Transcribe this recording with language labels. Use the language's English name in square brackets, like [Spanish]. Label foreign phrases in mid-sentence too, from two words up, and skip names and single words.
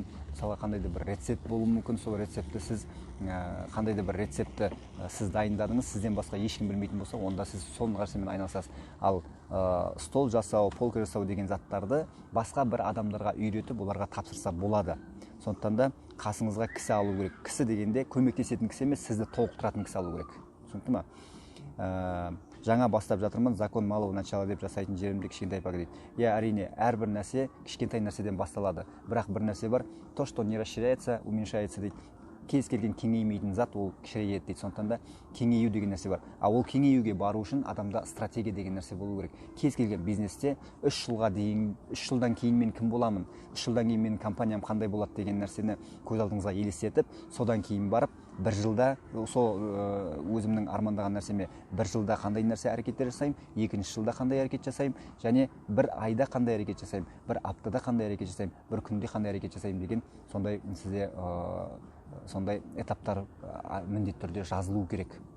[Kazakh] Мысалға қандай да бір рецепт болуы мүмкін, сол рецепті сіз қандай да бір рецепті сіз дайындадыңыз, сізден басқа ешкім білмейтін болса, онда сіз сол нәрсемен айналысасыз. Ал стол жасау, полка жасау деген заттарды басқа бір адамдарға үйретіп, оларға тапсырса болады. Сондықтан да қасыңызға кісі алу керек. Кісі дегенде көмектесетін кісі емес, сізді толықтыратын кісі алу керек. Түсінікті ма? Жаңа бастап жатырмын, [Russian] закон малого начала [Kazakh] деп жасайтын жерімде кішкентай пак дейді. Әрине, әрбір нәрсе кішкентай нәрседен басталады. Бірақ бір нәрсе бар, [Russian] то, что не расширяется, уменьшается дейді. [Kazakh] Кез келген кеңеймейтін зат ол кішірейеді дейді. Сондықтан да кеңею деген нәрсе бар. Ол кеңеюге бару үшін адамда стратегия деген нәрсе болу керек. Кез келген бизнесте 3 жылдан кейін мен кім боламын, 3 жылдан кейін менің компаниям қандай болады деген нәрсені көз алдыңызға елестетіп, содан кейін барып, бір жылда сол өзімнің армандаған нәрсеме бір жылда қандай нәрсе әрекеттер жасаймын, екінші жылда қандай әрекет жасаймын, және бір айда қандай әрекет жасаймын, бір аптада қандай әрекет жасаймын, бір күнде қандай әрекет жасаймын деген сондай сізде сондай этаптар міндетті түрде жазылу керек.